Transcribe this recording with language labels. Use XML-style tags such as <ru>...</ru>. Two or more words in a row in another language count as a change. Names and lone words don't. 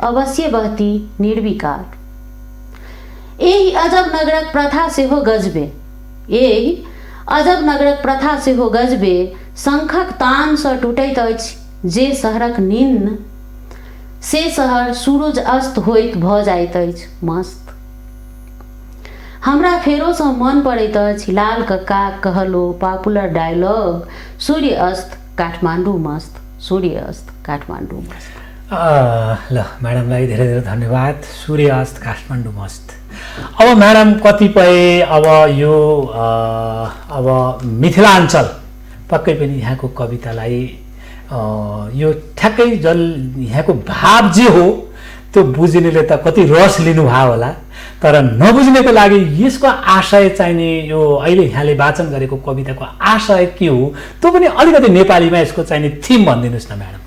<mai>अवश्य बहती निर्विकार, एहि अजब नगरक प्रथा सेहो गजबे, एहि अजब नगरक प्रथा सेहो गजबे, शंखक तान सँ टूटैत अछि जे शहरक निन्न, से शहर सूरज अस्त होइत भऽ जाइत अछि मस्त, हमरा फेरो सँ मन पड़ैत अछि लाल कक्का कहलो</mai> <en>popular dialogue,</en> <ne>सूर्य अस्त काठमांडू मस्त, सूर्य अस्त काठमांडू मस्त। ल म्याडमलाई धेरै धेरै धन्यवाद। सूर्य अस्त काठमाडौँ मस्त। अब म्याडम कतिपय अब यो अब मिथिलाञ्चल पक्कै पनि यहाँको कवितालाई यो ठ्याक्कै यहाँको भाव जे हो त्यो बुझ्नेले त कति रस लिनुभयो होला, तर नबुझ्नेको लागि यसको आशय चाहिने यो अहिले यहाँले वाचन गरेको कविताको आशय के हो त्यो पनि अलिकति नेपालीमा यसको चाहिने थिम भनिदिनुहोस् न म्याडम।</ne>